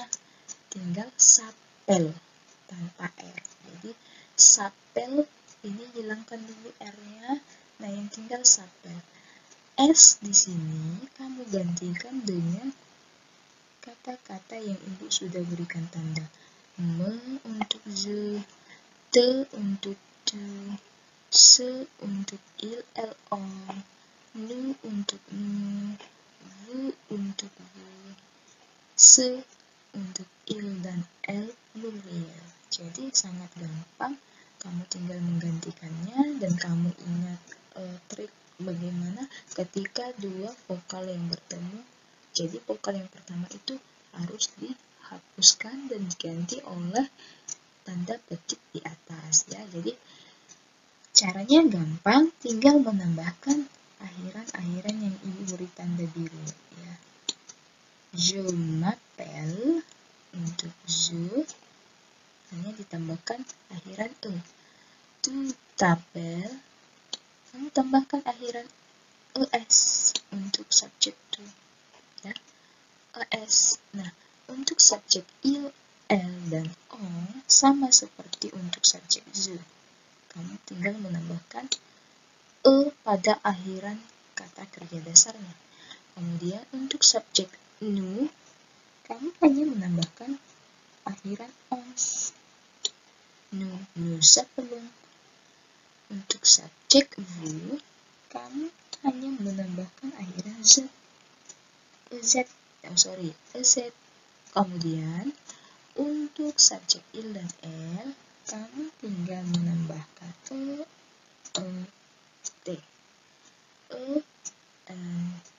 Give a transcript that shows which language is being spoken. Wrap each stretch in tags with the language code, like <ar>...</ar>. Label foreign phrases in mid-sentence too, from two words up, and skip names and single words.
<id>Tinggal s'appelle tanpa r. Jadi s'appelle ini hilangkan dulu r-nya. Nah, yang tinggal s'appelle. S di sini kamu gantikan dengan kata-kata yang ibu sudah berikan tanda. Me untuk je, te untuk tu, se untuk il, on, nu untuk nu, vous untuk vous, se untuk il dan</id> <fr>el pluriel.</fr> <id>Jadi sangat gampang Kamu tinggal menggantikannya dan kamu ingat trik bagaimana ketika dua vokal yang bertemu. Jadi vokal yang pertama itu harus dihapuskan dan diganti oleh tanda petik di atas ya. Jadi caranya gampang, tinggal menambahkan akhiran-akhiran yang ibu beri tanda biru ya.</id> <fr>Je m'appelle,</fr> <id>untuk je hanya ditambahkan akhiran e.</id> <fr>Tu t'appelles,</fr> <id>kamu tambahkan akhiran es untuk subjek tu ya. Es. Nah, untuk subjek</id> <fr>il, el,</fr> <id>dan on sama seperti untuk subjek je. Kamu tinggal menambahkan e pada akhiran kata kerja dasarnya. Kemudian untuk subjek nous, kamu hanya menambahkan akhiran ons.</id> <fr>Nous appelons.</fr> <id>Untuk subjek vous, kamu hanya menambahkan akhiran z. Ez. Kemudian untuk subjek il dan el, kamu tinggal menambahkan t.</id>